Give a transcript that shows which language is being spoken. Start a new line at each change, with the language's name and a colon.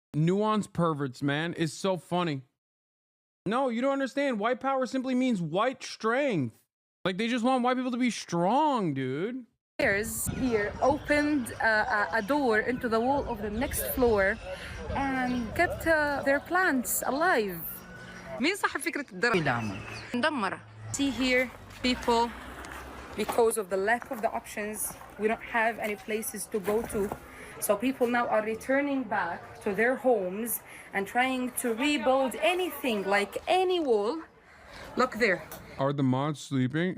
English: Nuance perverts, man, is so funny. No, you don't understand. White power simply means white strength. Like, they just want white people to be strong, dude. Here opened a door into the wall of the next floor and kept their plants alive.
Arabic: مين صاحب فكرة الدرع؟ مدمرة.
English: See here, people, because of the lack of the options, we don't have any places to go to. So people now are returning back to their homes and trying to rebuild anything, like any wall. Look there. Are the mods sleeping?